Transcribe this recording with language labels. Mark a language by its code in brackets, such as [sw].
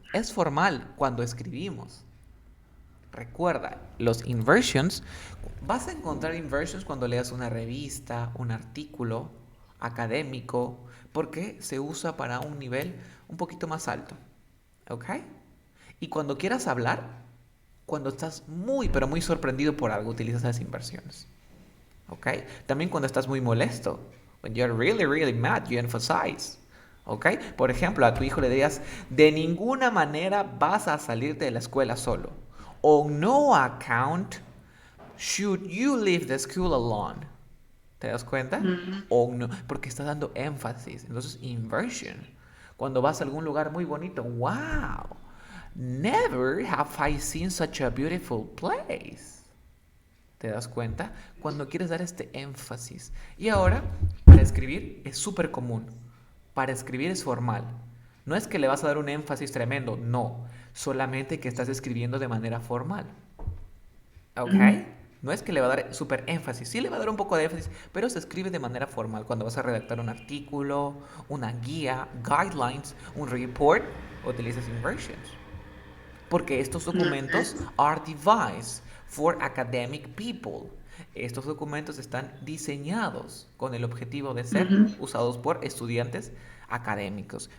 [es] Es formal cuando escribimos. Recuerda, los inversions, vas a encontrar inversions cuando leas una revista, un artículo académico, porque se usa para un nivel un poquito más alto. ¿Ok? Y cuando quieras hablar, cuando estás muy, pero muy sorprendido por algo, utilizas las inversiones. ¿Ok? También cuando estás muy molesto. [en] When you're really, really mad, you emphasize. [es] ¿Ok? Por ejemplo, a tu hijo le dirías, de ninguna manera vas a salirte de la escuela solo. [en] On no account should you leave the school alone. [es] ¿Te das cuenta? O no, porque está dando énfasis. Entonces, inversion. Cuando vas a algún lugar muy bonito, wow. [en] Never have I seen such a beautiful place. [es] ¿Te das cuenta? Cuando quieres dar este énfasis. Y ahora, para escribir es súper común. Para escribir es formal. No es que le vas a dar un énfasis tremendo, no. Solamente que estás escribiendo de manera formal. ¿Ok? No es que le va a dar súper énfasis. Sí le va a dar un poco de énfasis, pero se escribe de manera formal. Cuando vas a redactar un artículo, una guía, guidelines, un report, utilizas inversions. Porque estos documentos [en] are devised for academic people. [es] Estos documentos están diseñados con el objetivo de ser usados por estudiantes académicos.